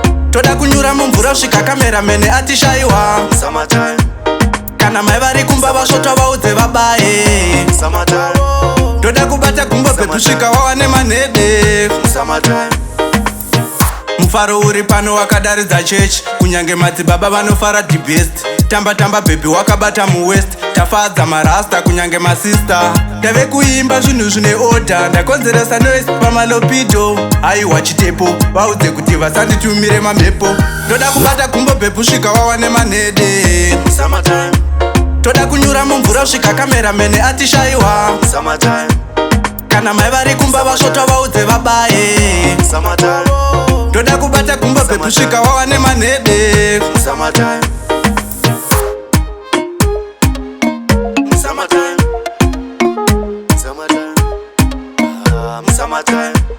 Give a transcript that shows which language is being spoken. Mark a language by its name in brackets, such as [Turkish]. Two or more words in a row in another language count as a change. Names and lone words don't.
[Shona] Toda kunyura mumvura, svika kamerameni atishaiwa. Summertime. Kana mai vari kumba vasvotwa, vaudze vabaye. Summertime. Ndoda kubata gumbo bhebhi, Summertime. svika wawane manhede. Summertime. Mufaro uri pano wakadaridza chechi, kunyange madzibaba vanofara [English] the best. [Shona] Tamba tamba bhebhi wakabata muwest, tafadza marasta kunyange masista. Ndave kuimba zvinhu zvine order, ndakonzeresa noise pamalopido. Haiwa chitepo, vaudze kuti vasanditumire mamhepo. Ndoda kubata gumbo bhebhi, svika wawane manhede. Summertime. Toda kunyura mumvura, svika kamerameni atishaiwa. Summertime. Kana mai vari kumba vasvotwa, vaudze vabaye. Summertime. Ndoda kubata gumbo bhebhi, svika wawane manhede. Summertime. Summertime. Summertime. Ah, summertime.